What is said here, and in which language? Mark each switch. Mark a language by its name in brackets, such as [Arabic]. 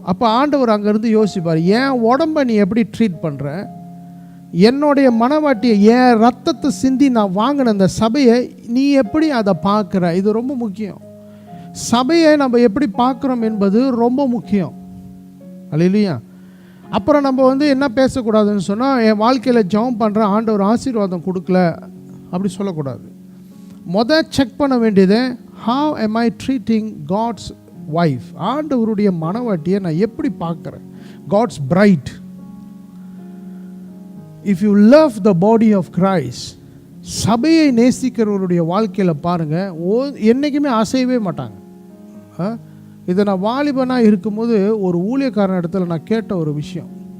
[Tamil] அப்போ ஆண்டவர் அங்கேருந்து யோசிப்பார், என் உடம்பை நீ எப்படி ட்ரீட் பண்ணுற, என்னுடைய மனவாட்டியை, என் ரத்தத்தை சிந்தி நான் வாங்கின அந்த சபையை நீ எப்படி அதை பார்க்குற? இது ரொம்ப முக்கியம். சபையை நம்ம எப்படி பார்க்குறோம் என்பது ரொம்ப முக்கியம். அல்லேலூயா. அப்புறம் நம்ம என்ன பேசக்கூடாதுன்னு சொன்னால், என் வாழ்க்கையில் ஜெபம் பண்ணுற ஆண்டவர் ஆசீர்வாதம் கொடுக்கல அப்படி சொல்லக்கூடாது. செக் பண்ண வேண்டியது, [English] how am I treating God's wife? [Tamil] ஆண்டவருடைய மனவாட்டியை நான் எப்படி பார்க்குறேன்? [English] God's bride. If you love the body of Christ, [Tamil] சபையை நேசிக்கிறவருடைய வாழ்க்கையில் பாருங்கள், என்றைக்குமே அசையவே மாட்டாங்க. இதை நான் வாலிபனாக இருக்கும்போது ஒரு ஊழியக்காரன் இடத்துல நான் கேட்ட ஒரு விஷயம்.